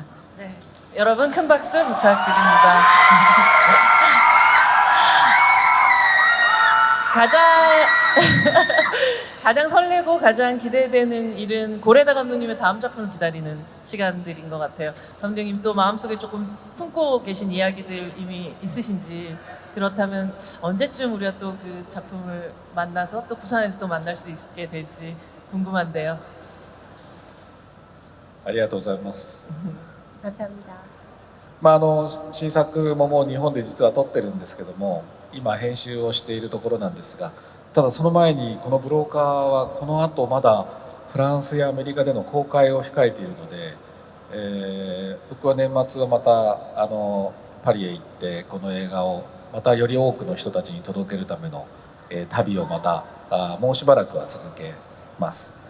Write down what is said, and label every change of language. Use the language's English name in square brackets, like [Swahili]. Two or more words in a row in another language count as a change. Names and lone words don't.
[Korean] 네, 여러분 큰 박수 부탁드립니다. 가장 설레고 가장 기대되는 일은 고레다 감독님의 다음 작품을 기다리는 시간들인 것 같아요. 감독님 또 마음속에 조금 품고 계신 이야기들 이미 있으신지, 그렇다면 언제쯤 우리가 또 그 작품을 만나서 또 부산에서 또 만날 수 있게 될지 궁금한데요. [Japanese] ありがとうございます。 [Korean] 감사합니다. [Japanese] 新作ももう日本で実は撮ってるんですけども、今編集をしているところなんですが、ただその前にこのブローカーはこの後まだフランスやアメリカでの公開を控えているので、僕は年末はまたパリへ行ってこの映画をまたより多くの人たちに届けるための、旅をまたもうしばらくは続けます。